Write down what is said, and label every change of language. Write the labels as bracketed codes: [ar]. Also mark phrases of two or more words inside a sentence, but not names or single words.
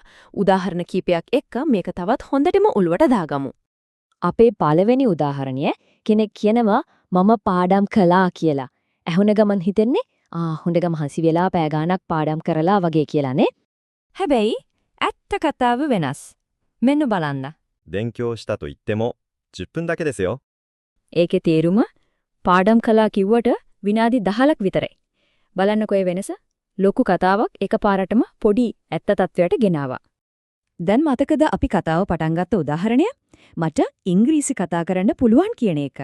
[si] උදාහරණ කීපයක් එක්ක මේක තවත් හොඳටම උලුවට දාගමු. අපේ පළවෙනි උදාහරණය කෙනෙක් කියනවා මම පාඩම් කළා කියලා. ඇහුන ගමන් හිතෙන්නේ හොඳ මහන්සි වෙලා පෑ ගාණක් පාඩම් කරලා වගේ කියලානේ. හැබැයි ඇත්ත කතාව වෙනස්. මෙන්න බලන්න. [ja] 勉強したと言っても10分だけですよ。 [si] ඒකේ තේරුම පාඩම් කළා කිව්වට විනාඩි 10ක් විතරයි. බලන්නකෝ ඒ වෙනස. ලොකු කතාවක් එකපාරටම පොඩි ඇත්ත තත්වයට ගෙනාවා. දැන් මතකද අපි කතාව පටන් ගත්ත උදාහරණය? මට ඉංග්‍රීසි කතා කරන්න පුළුවන් කියන එක.